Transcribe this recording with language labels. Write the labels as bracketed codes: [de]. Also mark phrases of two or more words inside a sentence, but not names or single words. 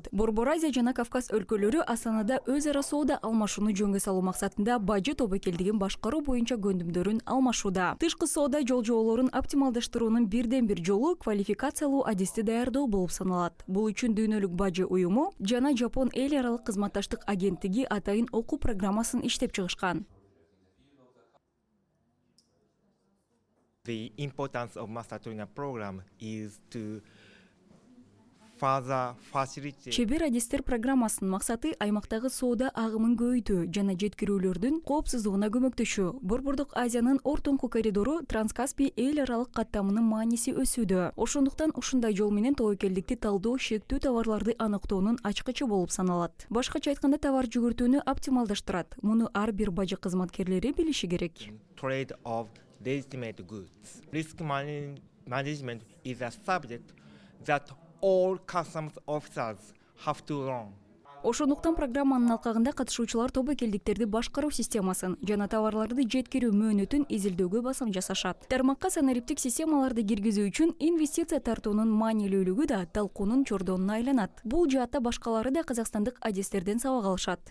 [ky] Борбор Азия жана Кавказ өлкөлөрү Астанада өз ара соода алмашууну жөнгө салуу максатында бажы тобокелдигин башкаруу боюнча көндүмдөрүн алмашууда. Тышкы соода жолжоболорун оптималдаштыруунун бирден бир жолу квалификациялуу адисти даярдоо болуп саналат. Бул үчүн дүйнөлүк бажы уюму жана Жапон эл аралык кызматташтык агенттиги атайын окуу программасын иштеп чыгышкан. [en] The importance of master trainer program is to further facilitate. [ky] Чебер адистер программасынын максаты аймактагы соода агымын көбөйтүү жана жеткирүүлөрдүн коопсуздугуна көмөктөшүү. Борбордук Азиянын ортоңку коридору Транскаспий эл аралык каттамынын мааниси өсүүдө. Ошондуктан ушундай жол менен тобокелдикти талдоо шектүү товарларды аныктоонун ачкычы болуп саналат. Башкача айтканда товар жүгүртүүнү оптималдаштырат. Муну ар бир бажы кызматкерлери билиши керек. [en] Trade of legitimate goods. Risk management is a subject that all customs officers have to learn. [ky] Ошондуктан программанын алкагында катышуучулар тобокелдиктерди башкаруу системасын жана товарларды жеткирүү мөөнөтүн изилдөөгө басым жасашат. Тармакка санариптик системаларды киргизүү үчүн инвестиция тартуунун маанилүүлүгү да талкуунун чордонуна айланат. Бул жаатта башкалары да казакстандык адистерден сабак алышат.